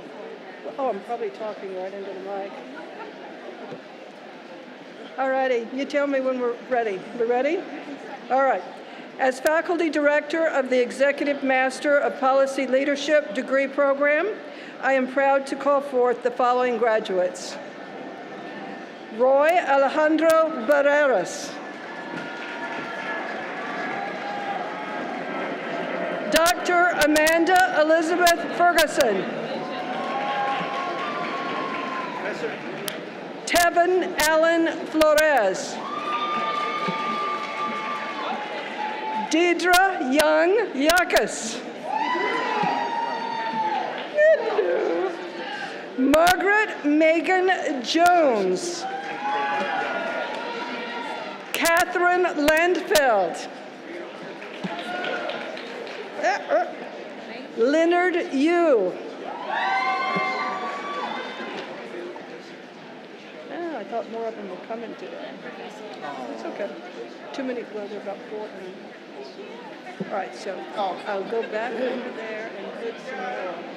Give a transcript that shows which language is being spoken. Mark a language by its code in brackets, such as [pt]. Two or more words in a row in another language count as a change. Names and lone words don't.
[en] Oh, I'm probably talking right into the mic. All righty, you tell me when we're ready. We ready? All right. As faculty director of the Executive Master of Policy Leadership degree program, I am proud to call forth the following graduates. Roy Alejandro Barreras. Dr. Amanda Elizabeth Ferguson. Tevin Allen Flores. Deidre Young Yakus. Margaret Megan Jones. Catherine Landfeld. Leonard Yu. I thought more of them were coming today. It's okay. Too many, well, there are about 4. All right, so I'll go back over there and put some more.